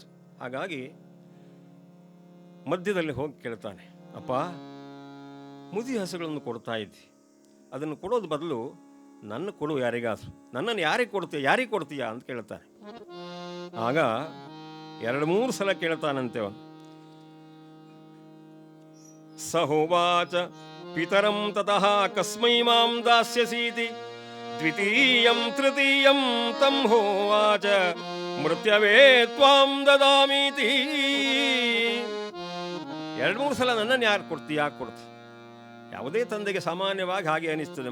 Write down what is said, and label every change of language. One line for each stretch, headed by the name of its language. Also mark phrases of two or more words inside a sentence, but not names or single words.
Kannada: ಹಾಗಾಗಿ ಮಧ್ಯದಲ್ಲಿ ಹೋಗಿ ಕೇಳ್ತಾನೆ, ಅಪ್ಪ ಮುದಿ ಹಸುಗಳನ್ನು ಕೊಡ್ತಾ ಇದ್ದಿ, ಅದನ್ನು ಕೊಡೋದು ಬದಲು ನನ್ನ ಕೊಡು ಯಾರಿಗಾದ್ರು, ನನ್ನನ್ನು ಯಾರಿಗೆ ಕೊಡ್ತೀಯಾ ಅಂತ ಕೇಳ್ತಾನೆ. ಆಗ 2-3 ಸಲ ಕೇಳ್ತಾನಂತೆ ಅವನು.
Sanskrit: ಸಹೋವಾಚ ಪಿತರಂ ತತಃ ಕಸ್ಮೈ ಮಾಂ ದಾಸ್ಯಸೀತಿ ದ್ವಿತೀಯಂ ತೃತೀಯಂ ತಂ ಹೋವಾಚ ಮೃತ್ಯವೇ ತ್ವಾಂ ದದಾಮೀತಿ.
Kannada: 2-3 ಸಲ ನನ್ನನ್ನು ಯಾಕೆ ಕೊಡ್ತಿ. ಯಾವುದೇ ತಂದೆಗೆ ಸಾಮಾನ್ಯವಾಗಿ ಹಾಗೆ ಅನಿಸ್ತದೆ.